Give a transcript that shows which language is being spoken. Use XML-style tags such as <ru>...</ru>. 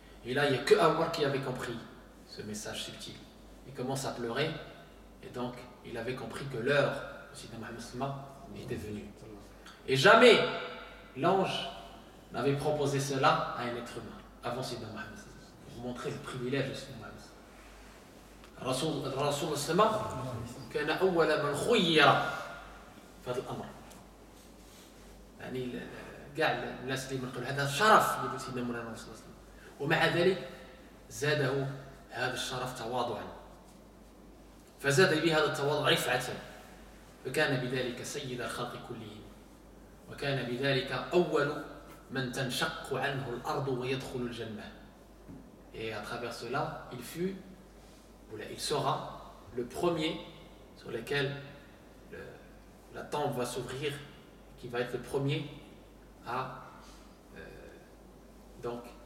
<fr>Et là, il n'y a que Abu Bakr qui avait compris ce message subtil. Il commence à pleurer, et donc il avait compris que l'heure de Sidna Muhammad</fr> <ar>sallallahu alayhi wa sallam</ar> <fr>était venue. Et jamais l'ange n'avait proposé cela à un être humain avant Sidna Muhammad</fr> <ar>sallallahu alayhi wa sallam,</ar> <fr>pour montrer le privilège de Sidna Muhammad.</fr> <ar>الرسول صلى الله عليه وسلم كان أول من خير في هذا الأمر. يعني كاع الناس اللي يقولوا هذا شرف اللي سيدنا مولانا صلى الله عليه وسلم، ومع ذلك زاده هذا الشرف تواضعا، فزاد به هذا التواضع رفعة، فكان بذلك سيد الخلق كلهم، وكان بذلك أول من تنشق عنه الأرض ويدخل الجنة.</ar> <fr>Et à travers cela, il sera le premier sur lequel la tombe va s'ouvrir, qui va être le premier à donc</fr>